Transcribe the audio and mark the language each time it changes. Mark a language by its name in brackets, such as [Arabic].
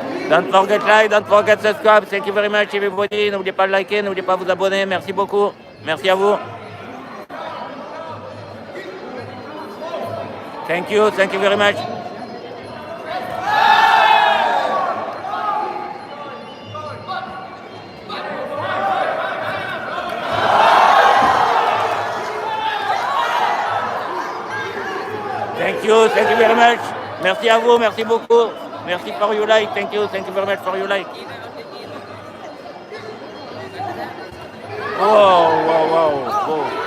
[English] Don't forget like, don't forget subscribe. Thank you very much everybody. [French] N'oubliez pas de liker, n'oubliez pas de vous abonner. Merci beaucoup. Merci à vous. [English] Thank you very much. Thank you very much. [French] Merci à vous, merci beaucoup. [English] Merci for your like. Thank you very much for your like. Wow.